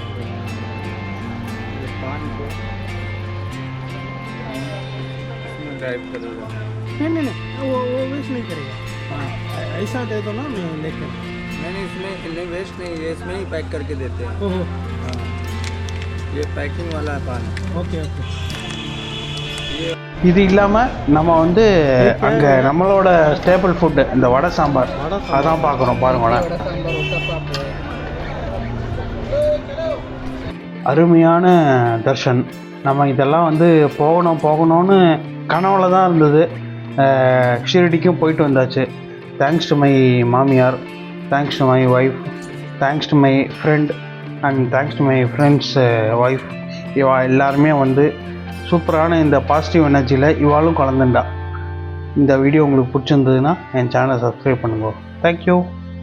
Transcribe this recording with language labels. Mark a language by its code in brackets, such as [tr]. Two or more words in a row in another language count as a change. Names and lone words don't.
[hi] ये पान को इसमें ड्राइव करूँगा। नहीं वो वेस्ट नहीं करेगा। हाँ, ऐसा दे दो ना, मैं लेकर। नहीं इसमें नहीं वेस्ट नहीं, ये इसमें ही पैक करके देते हैं। ओहो हाँ, ये पैकिंग वाला है पान। [ta] ஓகே ஓகே. [hi] ये [ta] இது இல்லாமல் நம்ம வந்து அங்கே நம்மளோட ஸ்டேபிள் ஃபுட்டு இந்த வடை சாம்பார் அதான் பார்க்குறோம் பாருங்களேன். [hi] बड़ा सांबर उत्तपम है। [ta] அருமையான தர்ஷன். நம்ம இதெல்லாம் வந்து போகணும்னு கனவுல தான் இருந்தது. ஷிரடிக்கும் போயிட்டு வந்தாச்சு. [en] thanks to my [ta] மாமியார், [en] Thanks to my wife, thanks to my friend and thanks to my friend's wife. [ta] இவா எல்லாருமே வந்து சூப்பரான இந்த [en] positive energy [ta] இவாளும் கலந்துண்டா. இந்த வீடியோ உங்களுக்கு பிடிச்சிருந்ததுன்னா என் சேனலை சப்ஸ்கிரைப் பண்ணுங்க. தேங்க்யூ.